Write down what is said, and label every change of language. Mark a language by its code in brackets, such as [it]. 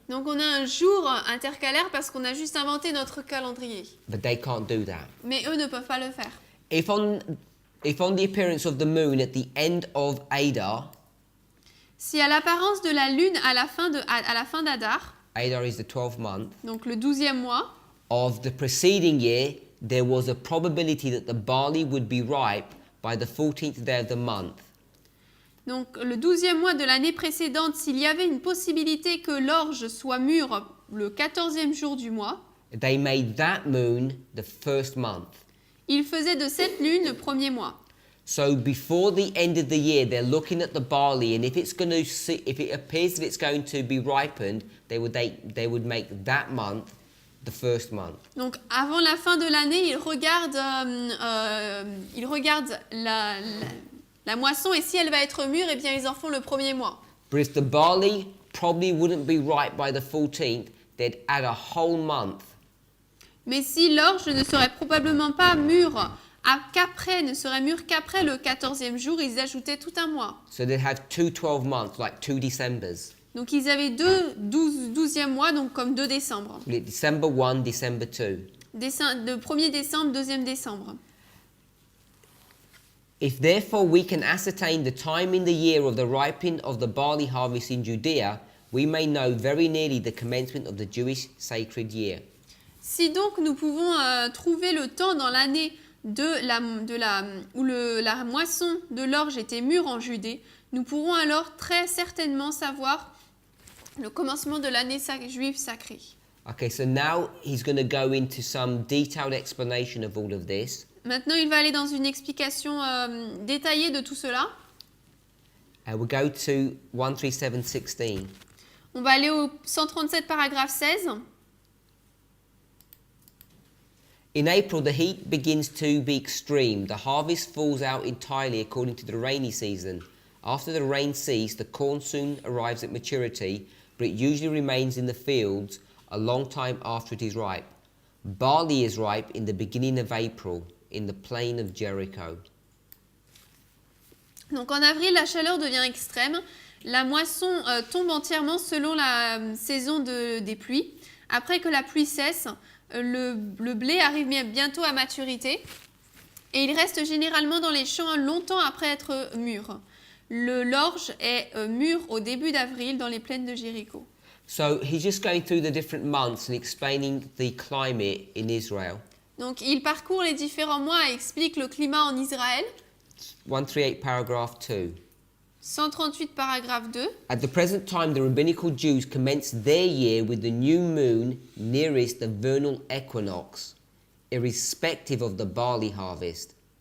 [fr] Donc on a un jour intercalaire parce qu'on a juste inventé notre calendrier. [en] but they can't do that. [fr] Mais eux ne peuvent pas le faire. [en] If on the appearance of the moon at the end of Adar, [fr] Si à l'apparence de la lune à la fin d'Adar, [en] Adar is the 12th month, [fr] donc le 12e mois, [en] of the preceding year, there was a probability that the barley would be ripe by the 14th day of the month. [fr] donc le 12e mois de l'année précédente, s'il y avait une possibilité que l'orge soit mûre le 14e jour du mois, [en] They made that moon the first month. [fr] il faisait de cette lune le premier mois. [en] So before the end of the year, they're looking at the barley, and if it appears that it's going to be ripened, they would make that month the first month. [fr] Donc avant la fin de l'année, ils regardent la moisson et si elle va être mûre, eh bien ils en font le premier mois. [en] But if the barley probably wouldn't be ripe by the 14th, they'd add a whole month. [fr] Mais si l'orge ne serait probablement pas mûre, ne serait mûre qu'après le 14e jour, ils ajoutaient tout un mois. [en] So they'd have 2 12 months, like 2 Decembers. [fr] Donc ils avaient 12e mois, donc comme 2 décembre. [en] December 1, December 2. [fr] De 1er décembre, 2e décembre. [en] If therefore we can ascertain the time in the year of the ripening of the barley harvest in Judea, we may know very nearly the commencement of the Jewish sacred year. [fr] Si donc nous pouvons trouver le temps dans l'année où la moisson de l'orge était mûre en Judée, nous pourrons alors très certainement savoir le commencement de l'année juive sacrée. [en] Okay, so now he's going to go into some detailed explanation of all of this. [fr] Maintenant, il va aller dans une explication détaillée de tout cela. [en] We'll go to 137:16. [fr] On va aller au 137 paragraphe 16. [en] In April, the heat begins to be extreme. The harvest falls out entirely according to the rainy season. After the rain ceases, the corn soon arrives at maturity, but it usually remains in the fields a long time after it is ripe. Barley is ripe in the beginning of April, in the plain of Jericho. [fr] Donc en avril, la chaleur devient extrême. La moisson tombe entièrement selon la saison des pluies. Après que la pluie cesse, le blé arrive bientôt à maturité et il reste généralement dans les champs longtemps après être mûr. L'orge est mûr au début d'avril dans les plaines de Jéricho. [en] So he's just going through the different months and explaining the climate in Israel. [fr] Donc il parcourt les différents mois et explique le climat en Israël. [en] 138 paragraph 2. [fr] 138 paragraphe 2. [en] At the present time, the rabbinical Jews commence their year with the new moon nearest the vernal equinox, irrespective of the barley harvest.